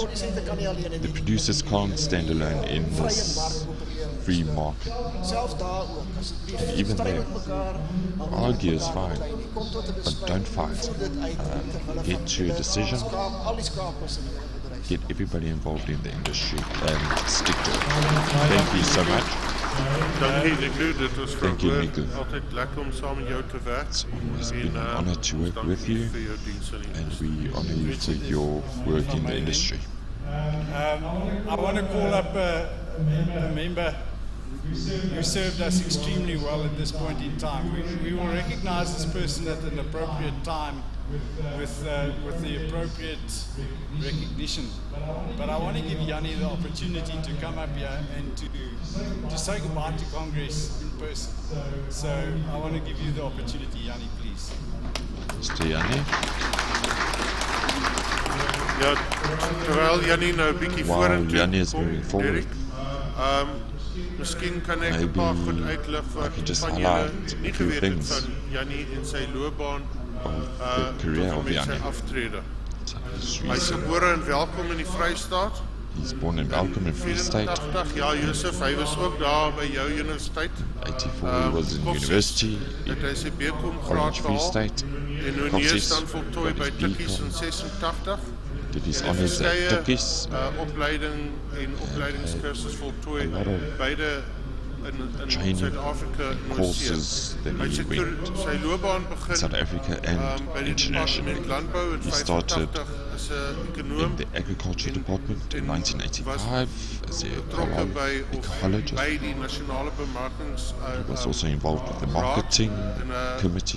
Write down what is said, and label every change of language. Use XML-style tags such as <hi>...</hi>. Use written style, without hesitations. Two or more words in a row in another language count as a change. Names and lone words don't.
<en>The producers can't stand alone in this free market. And even there, argue is fine, but don't fight. Get to a decision get everybody involved in the industry and stick to it. Thank you so much.</en> <af>Dankie Nico, dit was</af> <en>Thank you, Nico.</en> <af>altyd lekker om saam met jou te werk.</af> <en>It's always been an honor to work with you, and we honor you for your work in the industry. I want to call up a member who served us extremely well at this point in time. We will recognize this person at an appropriate time with the appropriate recognition. But I want to give Yanni the opportunity to come up here and to say goodbye to Congress in person. So I want to give you the opportunity, Yanni, please. Mr. Yanni.</en> <af>Ja, terwyl Jannie nou 'n bietjie vorentoe.</af> <en>Jannie is moving forward.</en> <af>Miskien kan ek 'n paar goed uitlig wat van julle nie geweet het van Jannie en sy loopbaan tot sy aftrede. Hy is gebore en welkom in die Vrystaat.</af> <en>He's born and welcome in Free State. 84,</en> <af>ja Josef, hy was ook daar by jou universiteit.</af> <en>84, he was in university in Orange Free State.</en> <af>En nou neers dan voltooi by Tikkies in 86.</af> <en>Did his honors at Tikkies.</en> <af>Opleiding en opleidingskursus voltooi beide in Suid-Afrika en</af> <en>courses that he went in South Africa and internationally. He started in the agriculture department in 1985 as an ecologist. He was also involved with the marketing committee.</en>